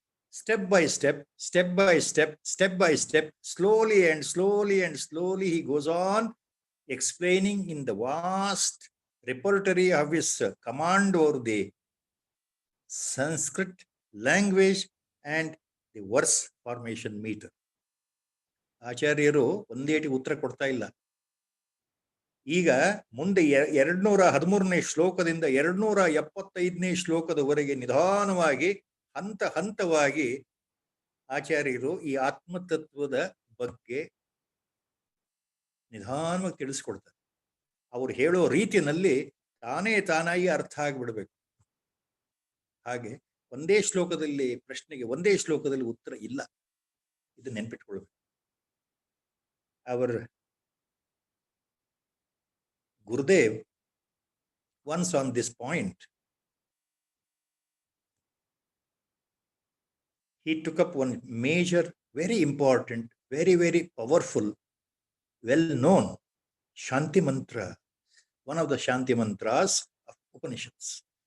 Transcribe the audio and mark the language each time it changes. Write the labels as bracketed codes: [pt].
[en] Step by step, step by step, step by step, slowly and slowly and slowly, he goes on explaining in the vast repertory of his command over the Sanskrit language and the verse formation meter. [kn] ಆಚಾರ್ಯರು ಒಂದೇಟಿ ಉತ್ತರ ಕೊಡ್ತಾ ಇಲ್ಲ. ಈಗ ಮುಂದೆ 213ನೇ ಶ್ಲೋಕದಿಂದ 275ನೇ ಶ್ಲೋಕದವರೆಗೆ ನಿಧಾನವಾಗಿ ಹಂತ ಹಂತವಾಗಿ ಆಚಾರ್ಯರು ಈ ಆತ್ಮತತ್ವದ ಬಗ್ಗೆ ನಿಧಾನವಾಗಿ ತಿಳಿಸ್ಕೊಡ್ತಾರೆ. ಅವ್ರು ಹೇಳೋ ರೀತಿಯಲ್ಲಿ ತಾನಾಗಿ ಅರ್ಥ ಆಗಿಬಿಡ್ಬೇಕು. ಹಾಗೆ ಒಂದೇ ಶ್ಲೋಕದಲ್ಲಿ ಪ್ರಶ್ನೆಗೆ ಒಂದೇ ಶ್ಲೋಕದಲ್ಲಿ ಉತ್ತರ ಇಲ್ಲ. ಇದು ನೆನ್ಪಿಟ್ಕೊಳ್ಬೇಕು. [en] Our Gurudev, once on this point, he took up one major, very important, very, very powerful, well-known Shanti mantra, one of the Shanti mantras of Upanishads.